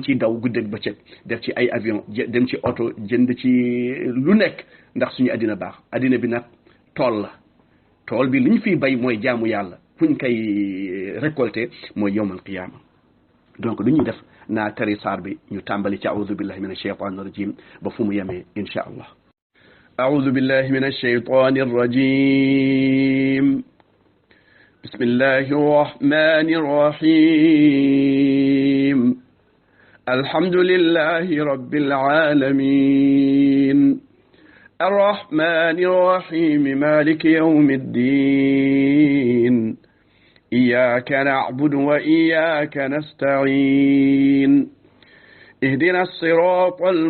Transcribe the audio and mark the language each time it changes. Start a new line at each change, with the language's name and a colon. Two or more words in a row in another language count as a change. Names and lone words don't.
Wolof: ciy daw guddeeg bëccëg def ci ay avion dem ci oto jënd ci lu nekk ndax suñu àddina baax àddina bi nag tool la tool bi li ñu fiy bay mooy jaamu yàlla fuñ koy récolter mooy
Arabic: يوم القيامة
Wolof: donc lu ñuy def naa tari saar bi ñu tàmbali ci
Arabic: أعوذ بالله من الشيطان الرجيم
Wolof: ba fu mu yemee
Arabic: إن شاء الله أعوذ بالله من الشيطان الرجيم بسم الله الرحمن الرحيم الحمد لله رب العالمين الرحمن الرحيم مالك يوم الدين إياك نعبد وإياك نستعين اهدنا الصراط